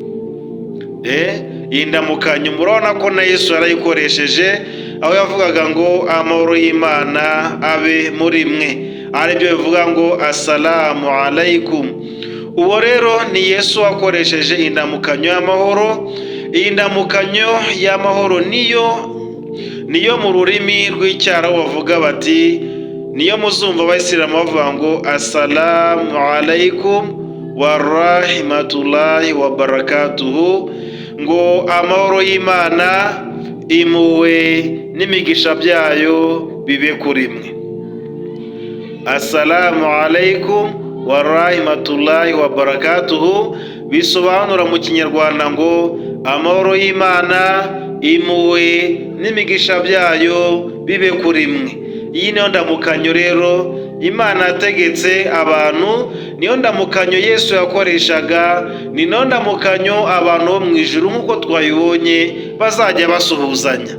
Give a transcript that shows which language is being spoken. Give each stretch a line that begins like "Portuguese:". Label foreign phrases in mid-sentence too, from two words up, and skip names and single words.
Kinyarwanda: Indamukanyo murabona ko na Yesu yarayikoresheje, aho yavugaga ngo amahoro y'Imana abe muri mwe, aribyo bivuga ngo
Arabic: السلام عليكم.
Kinyarwanda: Uwo rero ni Yesu wakoresheje indamukanyo y'amahoro. Iyi ndamukanyo y'amahoro niyo mu rurimi rw'icyarabu bavuga bati, niyo muzumva abayisilamu bavuga ngo
Arabic: السلام عليكم ورحمة الله وبركاته,
Kinyarwanda: ngo amahoro y'Imana, impuhwe n'imigisha byayo bibe kuri mwe.
Arabic: السلام عليكم ورحمة الله وبركاته
Kinyarwanda: bisobanura mu Kinyarwanda ngo amahoro y'Imana, impuhwe n'imigisha byayo bibe kuri mwe. Iyi niyo ndamukanyo rero Imana yategetse abantu, niyo ndamukanyo Yesu yakoreshaga, ni niyo ndamukanyo abantu bo mu ijuru nk'uko twayibonye bazajya basuhuzanya.